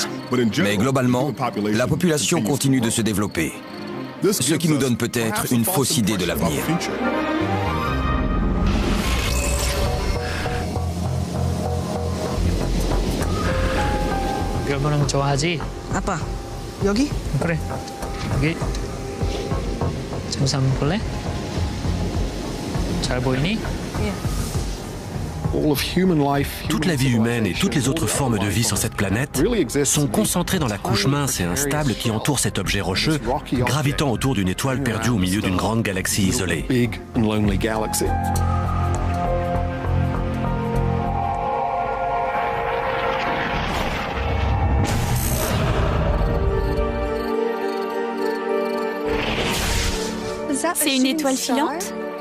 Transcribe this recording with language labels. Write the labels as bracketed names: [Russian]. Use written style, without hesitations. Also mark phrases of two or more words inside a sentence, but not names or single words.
[French] Mais globalement, la population continue de se développer. Ce qui nous donne peut-être une fausse idée de l'avenir. Apa? Yogi? [Korean] 그래. 여기 잠시 한번 볼래? 잘 보이니? [French] Toute la vie humaine et toutes les autres formes de vie sur cette planète sont concentrées dans la couche mince et instable qui entoure cet objet rocheux, gravitant autour d'une étoile perdue au milieu d'une grande galaxie isolée. C'est une étoile filante?